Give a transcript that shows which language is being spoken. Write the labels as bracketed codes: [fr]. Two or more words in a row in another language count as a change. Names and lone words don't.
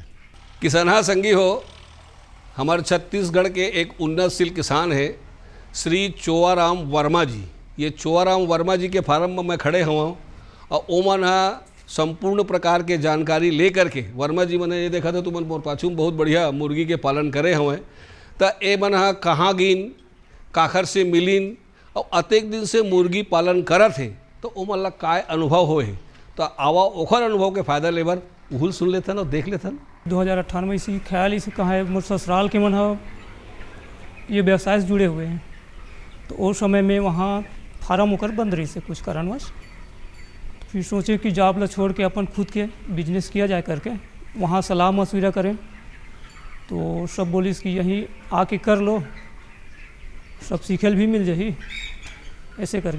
[hne] किसानहा संगी हो, हमारे छत्तीसगढ़ के एक उन्नतशील किसान है श्री चोआराम वर्मा जी। ये चोआराम वर्मा जी के फार्म में मैं खड़े हुआ हूँ और ओमन संपूर्ण प्रकार के जानकारी ले करके वर्मा जी मैंने ये देखा था तुमन मोर पाछू बहुत बढ़िया मुर्गी के पालन करे हुए तो ए मन कहाँ गिन काखर से मिलीन और अतेक दिन से मुर्गी पालन करत है तो ओमन ला काय अनुभव होए तो आवा ओखर अनुभव के फायदा लेबर उहुल सुन लेथन और देख लेथन। 2018 में इसी ख्याल इसी कहा है मोर ससुराल के मन ये व्यवसाय से जुड़े हुए हैं तो उस समय में वहाँ फार्म होकर बंद रही से कुछ कारणवश। फिर सोचे कि जॉब ला छोड़ के अपन खुद के बिजनेस किया जाए करके वहाँ सलाह मशविरा करें तो सब बोलिस कि यहीं आके कर लो, सब सीखल भी मिल जाही ऐसे करके।